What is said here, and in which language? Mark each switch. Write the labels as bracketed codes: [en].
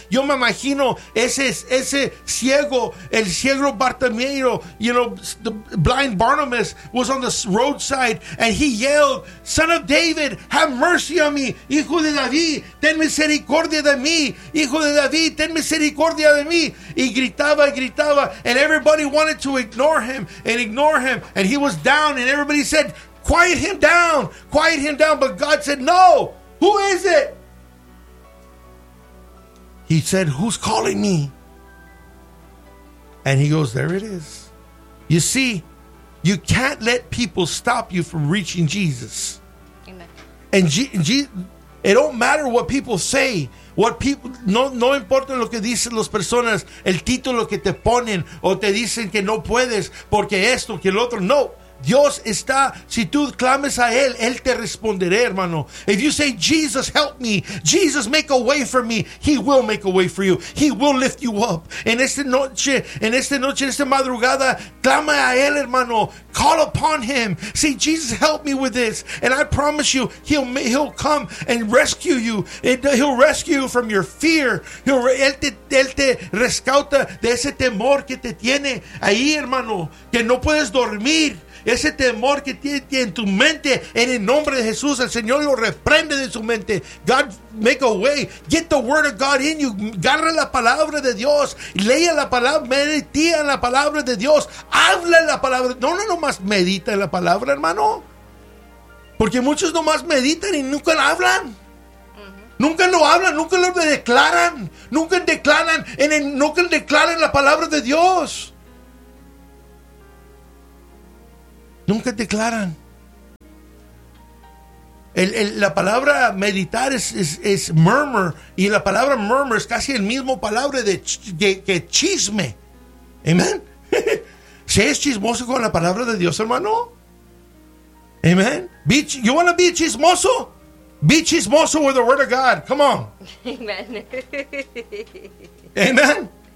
[es] Yo me imagino ese ciego. El ciego Bartimeo. [en] You know, the blind Barnabas was on the roadside. And he yelled, Son of David, have mercy on me. [es] Hijo de David, ten misericordia de mí. Hijo de David, ten misericordia de mí. Y gritaba, gritaba. [en] And everybody wanted to ignore him. And he was down. And everybody said, quiet him down. But God said, no, who is it? He said, who's calling me? And he goes, there it is. You see, you can't let people stop you from reaching Jesus. Amen. And it don't matter what people say. What people, [es] no importa lo que dicen las personas, el título que te ponen, o te dicen que no puedes, porque esto, que el otro, no. Dios está, si tú clames a Él, Él te responderá, hermano. [en] If you say, Jesus, help me. Jesus, make a way for me. He will make a way for you. He will lift you up. [es] En esta noche, en esta madrugada, clama a Él, hermano. [en] Call upon Him. Say, Jesus, help me with this. And I promise you, He'll come and rescue you. He'll rescue you from your fear. [es] Él te rescata de ese temor que te tiene ahí, hermano. Que no puedes dormir. Ese temor que tiene en tu mente, en el nombre de Jesús, el Señor lo reprende de su mente. [en] God, make a way. Get the word of God in you. [es] Agarra la palabra de Dios. Lea la palabra. Medita en la palabra de Dios. Habla la palabra. No más medita en la palabra, hermano. Porque muchos nomás meditan y nunca la hablan. Nunca lo hablan. Nunca lo declaran. Nunca declaran la palabra de Dios. Nunca declaran. La palabra meditar es murmur, y la palabra murmur es casi el mismo palabra que chisme. Amén. Si es chismoso con la palabra de Dios, hermano. [en] Amén. You want to be chismoso? Be chismoso with the word of God. Come on. Amen. Amen.